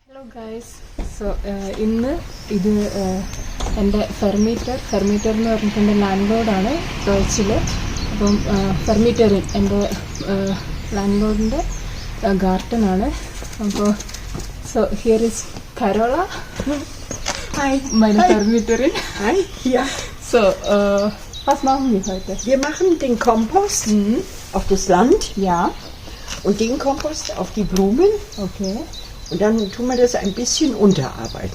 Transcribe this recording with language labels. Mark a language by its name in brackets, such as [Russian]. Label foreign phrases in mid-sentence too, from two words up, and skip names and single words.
[Malayalam] ഗൈസ്, സോ ഇന്ന് ഇത് എൻ്റെ ഫെർമീറ്റർ എന്ന് പറഞ്ഞിട്ട് എൻ്റെ ലാൻഡ് ലോഡാണ് ടോയ്ച്ചിൽ. അപ്പം ഫെർമീറ്ററിൻ എൻ്റെ ലാൻഡ് ലോഡിൻ്റെ ഗാർഡനാണ്. [English] അപ്പോൾ so here is Karola, [German] meine Vermieterin. Hi, ja. So, was machen wir heute? Wir machen den Kompost auf das Land. Ja. Und den Kompost auf die Blumen. Okay. Und dann tun wir das ein bisschen unterarbeiten.